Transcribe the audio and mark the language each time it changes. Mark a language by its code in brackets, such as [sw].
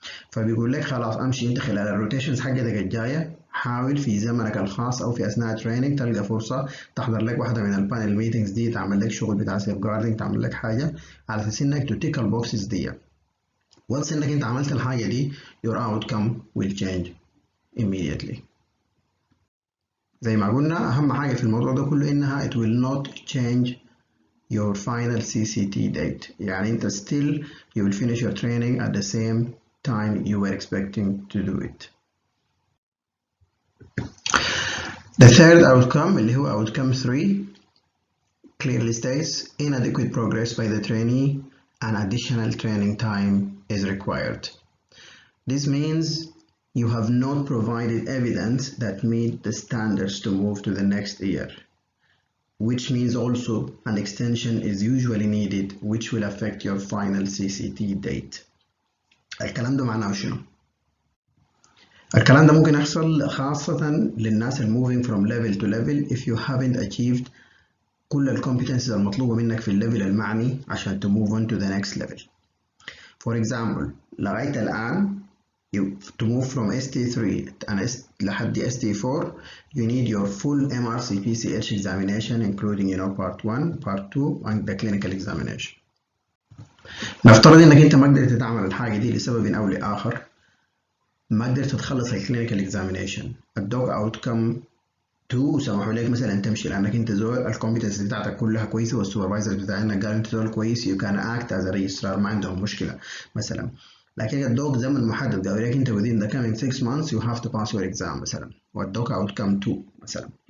[ar] فبيقول لك خلاص امشي انت خلال الروتيشنز حقتك الجايه، حاول في زمنك الخاص او في اثناء التريننج تلقى فرصه تحضر لك واحده من البانل ميتنجز دي، تعمل لك شغل بتاع سيف جاردنج، تعمل لك حاجه على اساس انك تتيك البوكسز دي. وانس انك انت عملت الحاجه دي [en] your outcome will change immediately. [ar] زي ما قلنا اهم حاجه في الموضوع ده كله انها [en] it will not change your final CCT date. [ar] يعني انت [en] still you will finish your training at the same time you were expecting to do it. The third outcome [ar] اللي هو [en] outcome 3 clearly states inadequate progress by the trainee and additional training time is required. This means you have not provided evidence that meet the standards to move to the next year, which means also an extension is usually needed which will affect your final CCT date. [ar] الكلام ده معناه شنو؟ الكلام ده ممكن يحصل خاصة للناس [en] moving from level to level if you haven't achieved [ar] كل الكومبتنسز المطلوبة منك في الليفل المعني عشان [en] to move on to the next level. For example, [ar] لغاية الآن [en] to move from ST3 لحد ST4 you need your full MRCP-CH examination including part 1, part 2 and the clinical examination. [ar] نفترض انك انت ما قدرت تعمل الحاجة دي لسبب او لآخر، ما قدرت تخلص الكلينيكال اكزامينيشن، ادوك اوتكم 2 وسمحوا لك مثلا تمشي لانك انت زول الكومبتنس بتاعتك كلها كويسه والسوبرفايزر بتاعنا قال انت زول كويس [en] you can act as registrar [ar] ما عندهم مشكله مثلا، لكن ادوك زمن محدد قالوا لك انت [en] within the coming 6 months you have to pass your exam [ar] مثلا، وادوك اوتكم 2 مثلا.